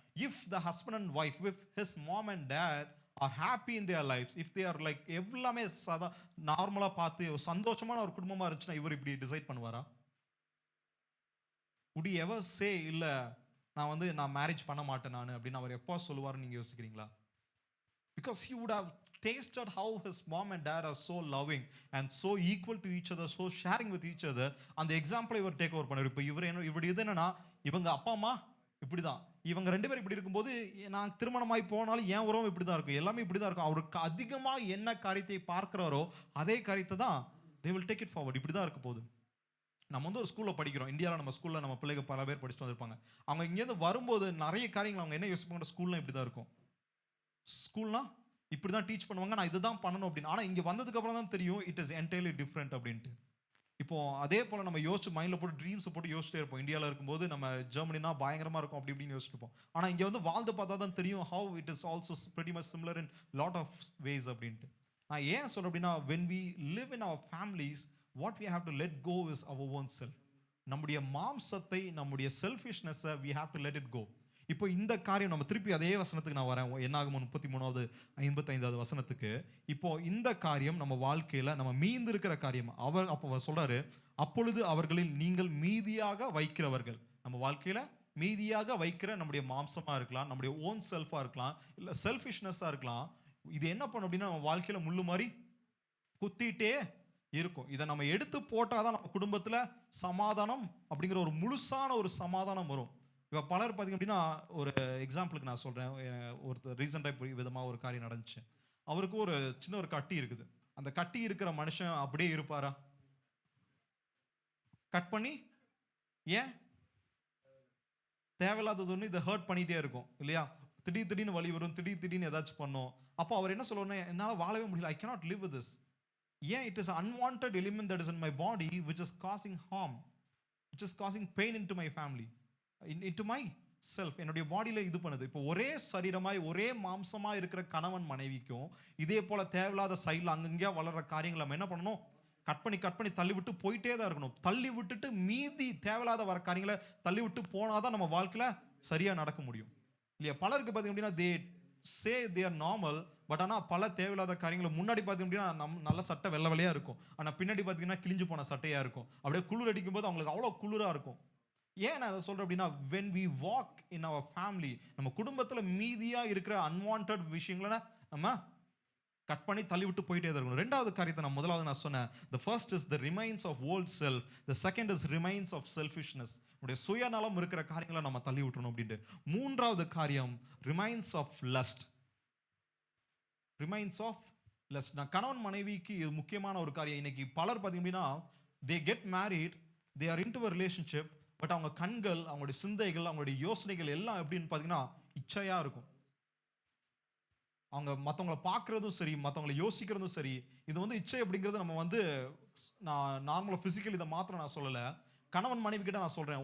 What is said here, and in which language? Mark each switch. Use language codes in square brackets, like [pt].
[en] if the husband and wife, if his mom and dad are happy in their lifes, if they are like [ta] எல்லாமே நார்மலாக பார்த்து சந்தோஷமான ஒரு குடும்பமாக இருந்துச்சுன்னா இவர் இப்படி டிசைட் பண்ணுவாரா? [en] would he ever say [ta] இல்லை நான் மேரேஜ் பண்ண மாட்டேன் நான் அப்படின்னு அவர் எப்போ சொல்லுவாருன்னு நீங்கள் யோசிக்கிறீங்களா? [en] Because he would have tasted how his mom and dad are so loving and so equal to each other, so sharing with each other. [ta] அந்த எக்ஸாம்பிளை இவர் டேக் ஓவர் பண்ணார். இப்போ இவர் இது என்னன்னா, இவங்க அப்பா அம்மா இப்படி தான், இவங்க 2 பேரும் இப்படி இருக்கும்போது நான் திருமணமாகி போனாலும் என் உறவு இப்படி தான் இருக்கும், எல்லாமே இப்படி தான் இருக்கும். அவருக்கு அதிகமாக என்ன காரியத்தை பார்க்கிறாரோ அதே காரியத்தை தான் [en] they will take it forward. [ta] இப்படி தான் இருக்க போகுது. நம்ம வந்து ஒரு ஸ்கூலில் படிக்கிறோம். இந்தியாவில் நம்ம ஸ்கூலில் நம்ம பிள்ளைங்க பல பேர் படிச்சுட்டு வந்திருப்பாங்க. அவங்க இங்கேருந்து வரும்போது நிறைய காரியங்கள் அவங்க என்ன யோசிப்பாங்க, ஸ்கூல்லாம் இப்படி தான் இருக்கும், ஸ்கூல்னா இப்படி தான் டீச் பண்ணுவாங்க, நான் இதுதான் பண்ணணும் அப்படின்னு. ஆனால் இங்கே வந்ததுக்கு அப்புறம் தான் தெரியும் [en] it is entirely different [ta] அப்படின்ட்டு. இப்போ அதே போல் நம்ம யோசிச்சு மைண்டில் போட்டு ட்ரீம்ஸை போட்டு யோசிச்சிட்டே இருப்போம். இந்தியாவில் இருக்கும்போது நம்ம ஜெர்மனினா பயங்கரமாக இருக்கும் அப்படி இப்படின்னு யோசிச்சிருப்போம். ஆனால் இங்கே வந்து வாழ்ந்து பார்த்தா தான் தெரியும் [en] how it is also pretty much similar in lot of ways [ta] அப்படின்ட்டு. நான் ஏன் சொல்கிறேன் அப்படின்னா, [en] when we live in our families, what we have to let go is our own self. [ta] நம்முடைய மாம்சத்தை, நம்முடைய செல்ஃபிஷ்னஸை [en] we have to let it go. [ta] இப்போ இந்த காரியம் நம்ம திருப்பி அதே வசனத்துக்கு நான் வரேன். என்னாகும் 33வது 55வது வசனத்துக்கு. இப்போ இந்த காரியம் நம்ம வாழ்க்கையில நம்ம மீந்து இருக்கிற காரியம். அவர் அப்போ சொல்றாரு, அப்பொழுது அவர்களில் நீங்கள் மீதியாக வைக்கிறவர்கள். நம்ம வாழ்க்கையில மீதியாக வைக்கிற நம்முடைய மாம்சமா இருக்கலாம், நம்முடைய ஓன் செல்ஃபா இருக்கலாம், இல்ல செல்ஃபிஷ்னஸா இருக்கலாம். இது என்ன பண்ணும் அப்படின்னா, நம்ம வாழ்க்கையில முள்ளு மாதிரி குத்திட்டே இருக்கும். இதை நம்ம எடுத்து போட்டாதான் நம்ம குடும்பத்துல சமாதானம் அப்படிங்கிற ஒரு முழுசான ஒரு சமாதானம் வரும். இப்போ பலர் பார்த்தீங்க அப்படின்னா, ஒரு எக்ஸாம்பிளுக்கு நான் சொல்கிறேன். ஒருத்தர் ரீசெண்டாக இப்படி விதமாக ஒரு காரியம் நடந்துச்சு. அவருக்கு ஒரு சின்ன ஒரு கட்டி இருக்குது. அந்த கட்டி இருக்கிற மனுஷன் அப்படியே இருப்பாரா? கட் பண்ணி ஏன் தேவையில்லாதது ஒன்று இதை ஹர்ட் பண்ணிகிட்டே இருக்கும் இல்லையா? திடீர்னு வலி வரும், திடீர்னு ஏதாச்சும் பண்ணும். அப்போ அவர் என்ன சொல்லுவாருன்னா, என்னால் வாழவே முடியல, [en] I cannot live with this. [ta] ஏன்? [en] It is unwanted element that is in my body which is causing harm, which is causing pain into my family, into my self. [ta] என்னுடைய பாடியில இது பண்ணுது. இப்போ ஒரே சரீரமாய் ஒரே மாம்சமா இருக்கிற கணவன் மனைவிக்கும் இதே போல தேவையில்லாத சைடில் அங்கங்கேயா வளர்ற காரியங்களை நம்ம என்ன பண்ணணும்? கட் பண்ணி தள்ளி விட்டு போயிட்டே தான் இருக்கணும். தள்ளி விட்டுட்டு மீதி தேவையில்லாத வர காரியங்களை தள்ளி விட்டு போனாதான் நம்ம வாழ்க்கையில சரியா நடக்க முடியும் இல்லையா? பலருக்கு பார்த்தீங்க அப்படின்னா [en] they say they are normal, [ta] but ஆனால் பல தேவையில்லாத காரியங்களை முன்னாடி பார்த்தீங்க அப்படின்னா நல்ல சட்டை வெள்ளை வெள்ளையா இருக்கும், ஆனால் பின்னாடி பார்த்தீங்கன்னா கிழிஞ்சு போன சட்டையா இருக்கும். அப்படியே குளிர் அடிக்கும் போது அவங்களுக்கு அவ்வளோ குளிரா இருக்கும். ஏன் நான் அதை சொல்றேன் அப்படின்னா, [en] when we walk in our family, [ta] நம்ம குடும்பத்துல மீதியா இருக்கிற unwanted விஷயங்களை நம்ம கட் பண்ணி தள்ளி விட்டு போயிட்டே தான் இருக்கணும். ரெண்டாவது காரியத்தை நான் முதலாவது சொன்னேன், [en] the first is the remains of old self, the second is remains of selfishness. [ta] நம்முடைய சுயநலம் இருக்கிற காரியங்களை நம்ம தள்ளி விட்டுறணும் அப்படின்ட்டு. மூன்றாவது காரியம் [en] remains of lust. remains of lust. [ta] நான் கணவன் மனைவிக்கு இது முக்கியமான ஒரு காரியம். இன்னைக்கு பலர் பார்த்தீங்க அப்படின்னா, [en] they get married, they are into a relationship, [ta] but அவங்க கண்கள், அவங்களுடைய சிந்தைகள், அவங்களுடைய யோசனைகள் எல்லாம் எப்படின்னு பார்த்தீங்கன்னா இச்சையா இருக்கும். அவங்க மற்றவங்களை பார்க்கறதும் சரி, மற்றவங்களை யோசிக்கிறதும் சரி, இது வந்து இச்சை அப்படிங்கிறது நம்ம வந்து நான் நார்மலாக ஃபிசிக்கல் இதை மாத்திரம் நான் சொல்லலை, கணவன் மனைவி கிட்ட நான் சொல்கிறேன்.